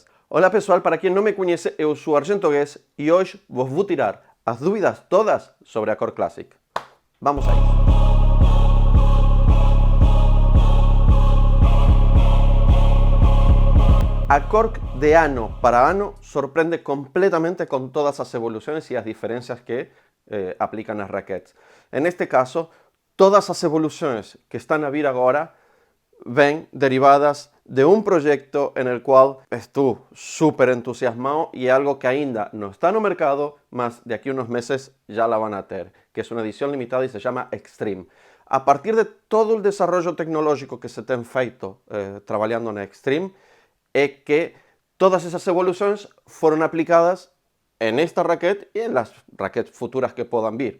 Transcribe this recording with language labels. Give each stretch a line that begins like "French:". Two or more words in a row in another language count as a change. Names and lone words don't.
Portuguese: Olá pessoal, para quem não me conhece, eu sou Argento Guess e hoje vou tirar as dúvidas todas sobre a Cork Classic. Vamos a isso. A Cork de ano para ano
Spanish: sorprende completamente con todas as evoluciones y las diferencias que aplican as raquetes. En este caso, todas as evoluciones que están
Portuguese: a vir agora
Spanish: ven derivadas de un proyecto en el cual estoy súper entusiasmado y algo que
Portuguese: ainda no está no mercado, mas
Spanish: de aquí a unos meses ya la van a tener, que es una edición limitada y se llama Extreme. A partir de todo el desarrollo tecnológico que se
Portuguese: ten feito
Spanish: trabajando en Extreme, es que todas esas evoluciones fueron aplicadas en esta raquete y en las raquetes futuras que puedan vir.